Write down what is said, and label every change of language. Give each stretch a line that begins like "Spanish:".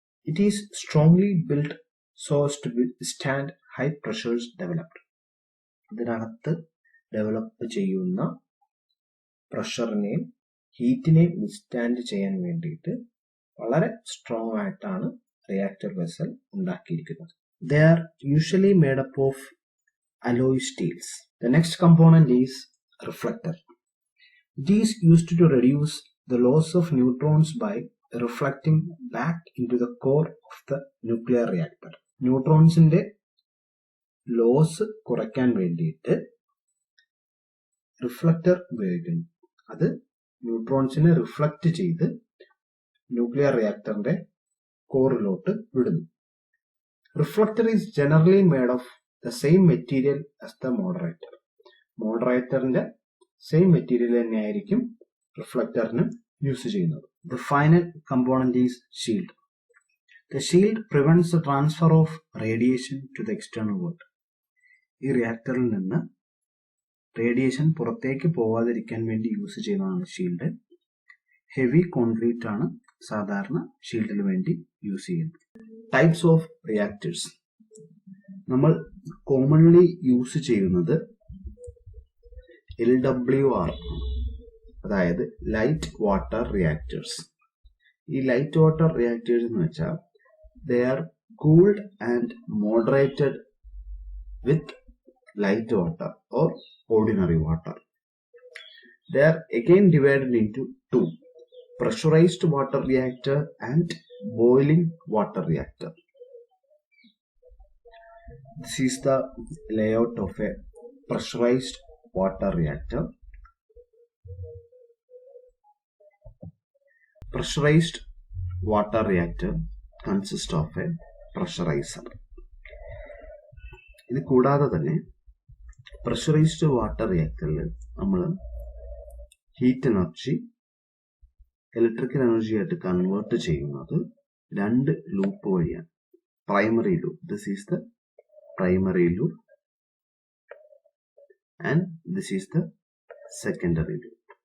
English: It is strongly build so as to withstand high pressures developed.
Malayalam: ഇതിനകത്ത് develop ചെയ്യുന്ന പ്രഷറിനെയും ഹീറ്റിനെയും withstand ചെയ്യാൻ വേണ്ടിയിട്ട് വളരെ സ്ട്രോങ് ആയിട്ടാണ് റിയാക്ടർ വെസൽ ഉണ്ടാക്കിയിരിക്കുന്നത്.
English: They are usually made up of alloy steels. The next component is reflector. It is used to reduce the loss of neutrons by reflecting back into the core of the nuclear reactor.
Malayalam: ന്യൂട്രോൺസിന്റെ loss കുറയ്ക്കാൻ വേണ്ടിയിട്ട് reflector ഉപയോഗിക്കുന്നു. അത് ന്യൂട്രോൺസിനെ reflect ചെയ്ത് nuclear റിയാക്ടറിന്റെ കോറിലോട്ട് വിടുന്നു.
English: Reflector is generally made of the same material as the moderator.
Malayalam: മോഡറേറ്ററിന്റെ same material തന്നെയായിരിക്കും റിഫ്ലക്ടറിന് use ചെയ്യുന്നത്.
English: The final component is shield. The shield prevents the transfer of radiation to the external world.
Malayalam: ഈ റിയാക്ടറിൽ നിന്ന് radiation പുറത്തേക്ക് പോവാതിരിക്കാൻ വേണ്ടി use ചെയ്യുന്നതാണ് shield. Heavy concrete ആണ് സാധാരണ ഷീൽഡിന് വേണ്ടി യൂസ് ചെയ്യുന്നത്.
English: Types of reactors.
Malayalam: നമ്മൾ കോമൺലി യൂസ് ചെയ്യുന്നത് LWR, അതായത് ലൈറ്റ് വാട്ടർ റിയാക്ടേഴ്സ്. ഈ ലൈറ്റ് വാട്ടർ റിയാക്ടേഴ്സ് എന്ന് വെച്ചാൽ
English: they are cooled and moderated with light water or ordinary water. They are again divided into two: pressurized water reactor and boiling water reactor. This is the layout of a pressurized water reactor. Pressurized water reactor consists of a pressurizer.
Malayalam: ഇത് കൂടാതെ തന്നെ pressurised water റിയാക്ടറിൽ നമ്മൾ heat energy electrical energy ആയിട്ട് convert ചെയ്യുന്നത് രണ്ട് loop വഴിയാണ്.
English: Primary loop, this is the primary loop and this is the secondary loop.